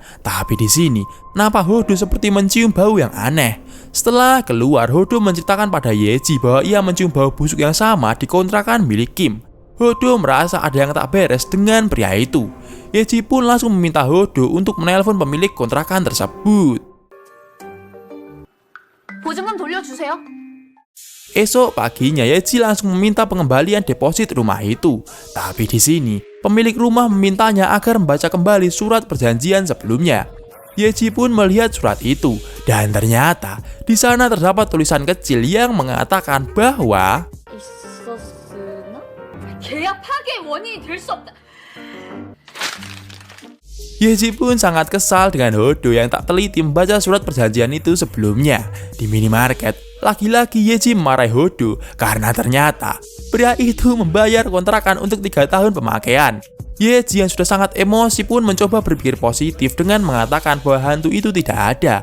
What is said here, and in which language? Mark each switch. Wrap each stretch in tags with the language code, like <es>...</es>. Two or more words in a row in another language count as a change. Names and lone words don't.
<id>Tapi di sini, nampak Hodo seperti mencium bau yang aneh. Setelah keluar, Hodo menceritakan pada Yeji bahwa ia mencium bau busuk yang sama di kontrakan milik Kim. Hodo merasa ada yang tak beres dengan pria itu. Yeji pun langsung meminta Hodo untuk menelpon pemilik kontrakan tersebut.</id> <ko>보증금 돌려주세요.</ko> <id>Esok paginya, Yeji langsung meminta pengembalian deposit rumah itu. Tapi di sini, pemilik rumah memintanya agar membaca kembali surat perjanjian sebelumnya. Yeji pun melihat surat itu, dan ternyata di sana terdapat tulisan kecil yang mengatakan bahwa</id> <ko>계약 파기의 원인이 될 수 없다.</ko> <id>Yeji pun sangat kesal dengan Hodo yang tak teliti membaca surat perjanjian itu sebelumnya. Di minimarket, lagi-lagi Yeji memarahi Hodo karena ternyata pria itu membayar kontrakan untuk 3 tahun pemakaian. Yeji yang sudah sangat emosi pun mencoba berpikir positif dengan mengatakan bahwa hantu itu tidak ada.</id>